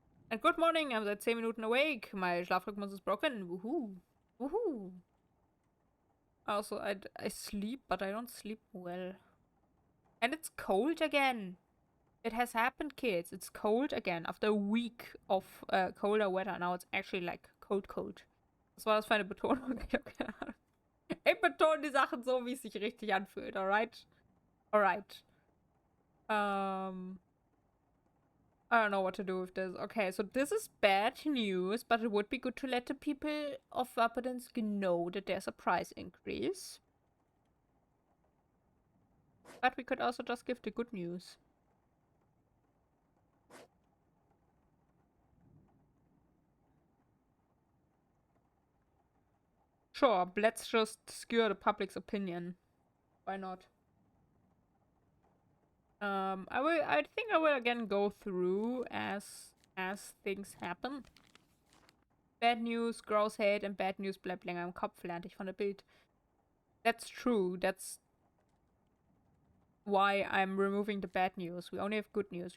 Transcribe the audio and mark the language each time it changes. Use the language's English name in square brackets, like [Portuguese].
[English] And good morning, I'm [German] seit 10 Minuten [English] awake. My Schlafrhythmus is broken. Woohoo! Woohoo! Also, I sleep, but I don't sleep well. And it's cold again. It has happened, kids. It's cold again. After a week of colder weather, now it's actually like cold. [German] Was war das für eine Betonung? Ich hab keine Ahnung. Ich betone die Sachen so, wie es sich richtig anfühlt, alright? [English] Alright. I don't know what to do with this. Okay, so this is bad news, but it would be good to let the people of Vapadinsk know that there's a price increase. But we could also just give the good news. Sure, let's just skewer the public's opinion. Why not? I think I will again go through as things happen. Bad news, gross hate, and bad news [German] bleibt länger im Kopf, lernte ich von der Bild. [English] That's true. That's why I'm removing the bad news. We only have good news.